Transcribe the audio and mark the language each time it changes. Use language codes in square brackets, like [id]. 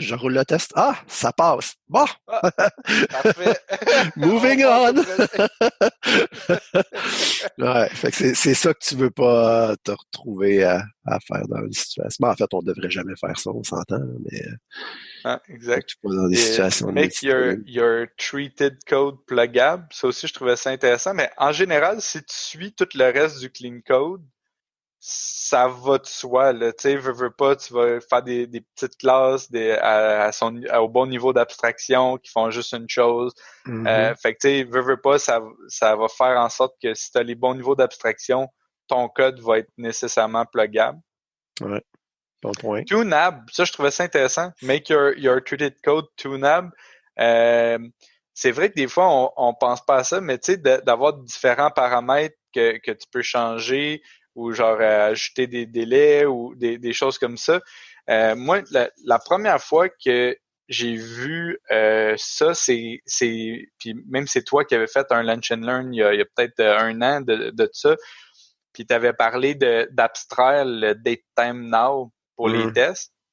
[fr] Je roule le test. Ah, ça passe. Bon. Ah, parfait. [en] Moving on. [fr] Ouais, fait que c'est ça que tu veux pas te retrouver à faire dans une situation. En fait, on devrait jamais faire ça, on s'entend, mais exact. tu pas dans des Et situations de [en] make your treated code pluggable. [fr] Ça aussi, je trouvais ça intéressant. Mais en général, si tu suis tout le reste du clean code, ça va de soi, là. Tu sais, veux pas, tu vas faire des petites classes au bon niveau d'abstraction qui font juste une chose. Fait que, tu sais, veux pas, ça va faire en sorte que si tu as les bons niveaux d'abstraction, ton code va être nécessairement pluggable. Ouais, bon point. Tunable, ça, je trouvais ça intéressant. [en] Make your treated code tunable. [fr] C'est vrai que des fois, on pense pas à ça, mais tu sais, d'avoir différents paramètres que tu peux changer ou genre ajouter des délais ou des choses comme ça. Moi, la première fois que j'ai vu ça, puis même c'est toi qui avais fait un Lunch and Learn il y a peut-être un an de ça, puis tu avais parlé d'abstraire le date time now pour les tests.